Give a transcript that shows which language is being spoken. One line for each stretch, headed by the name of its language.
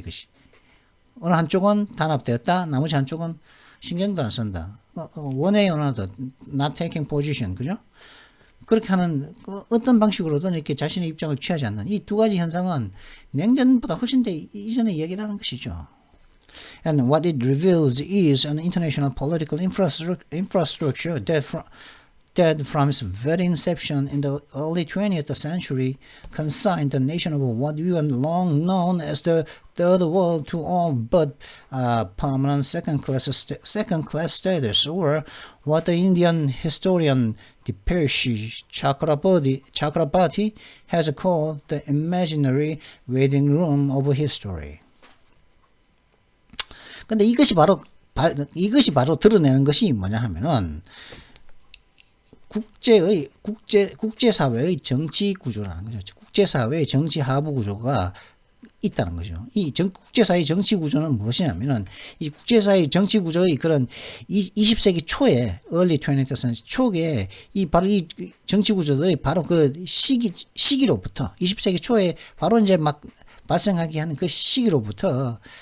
Korean: 이것이 어느 한쪽은 단합되었다, 나머지 한쪽은 신경도 안 쓴다.
English: one way or another, not taking position,
Korean: 그죠? 그렇게 하는 어떤 방식으로든 이렇게 자신의 입장을 취하지 않는 이 두 가지 현상은 냉전보다 훨씬 더 이전의 얘기라는 것이죠.
English: And what it reveals is an international political infrastructure that from its very inception in the early 20th century consigned the nation of what we have long known as the Third World to all but permanent second-class status, or what the Indian historian Dipesh Chakrabarti has called the imaginary waiting room of history.
Korean: 근데 이것이 바로 드러내는 것이 뭐냐 하면은 국제사회의 정치 구조라는 거죠. 국제사회의 정치 하부 구조가 있다는 거죠. 이 국제사회 정치 구조는 무엇이냐면은 이 국제사회 정치 구조의 그런 20세기 초에
English: early 20th century
Korean: 초에 바로 이 정치 구조들이 바로 그 시기로부터 20세기 초에 바로 이제 막 발생하게 하는 그 시기로부터